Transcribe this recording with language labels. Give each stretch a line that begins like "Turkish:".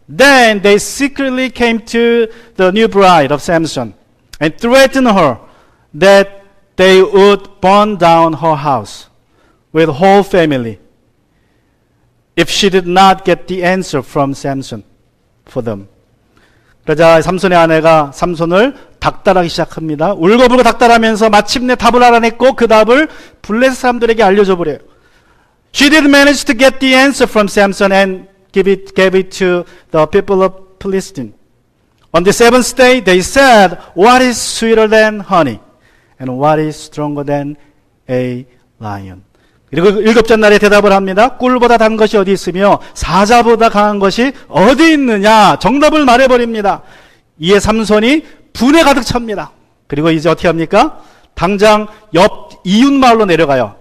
English: Then they secretly came to the new bride of Samson and threatened her that they would burn down her house with whole family if she did not get the answer from Samson for them.
Korean: 그러자 삼손의 아내가 삼손을 닥달하기 시작합니다. 울고불고 닥달하면서 마침내 답을 알아냈고 그 답을 블레셋 사람들에게 알려줘 버려요.
English: She did manage to get the answer from Samson and gave it to the people of Philistine. On the 7th day, they said, "What is sweeter than honey? And what is stronger than a lion?"
Korean: 그리고 7째 날에 대답을 합니다. 꿀보다 단 것이 어디 있으며 사자보다 강한 것이 어디 있느냐? 정답을 말해버립니다. 이에 삼손이 분에 가득 찹니다. 그리고 이제 어떻게 합니까? 당장 옆 이웃 마을로 내려가요.